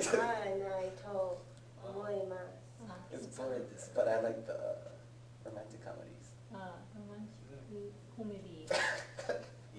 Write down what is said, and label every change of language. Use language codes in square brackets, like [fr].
[ja] つまらないと思います。あ、 [en] It's boring, but I like the romantic comedies. [ja] あ、ロマンチックコメディ。